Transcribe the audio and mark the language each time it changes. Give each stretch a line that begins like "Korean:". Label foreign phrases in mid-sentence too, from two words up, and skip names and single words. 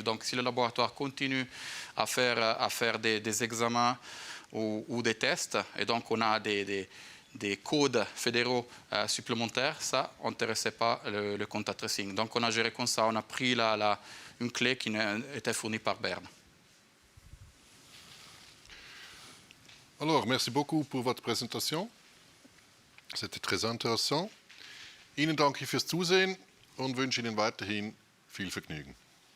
French: Donc, si le laboratoire continue à faire des examens ou des tests, et donc on a des des codes fédéraux supplémentaires, ça n'intéressait pas le
English: contact tracing.
French: Donc on a géré comme ça, on a pris une clé qui était fournie par Bern. Alors, merci beaucoup pour votre Präsentation. C'était très intéressant.
German: Ihnen danke ich fürs Zusehen und wünsche Ihnen weiterhin viel Vergnügen.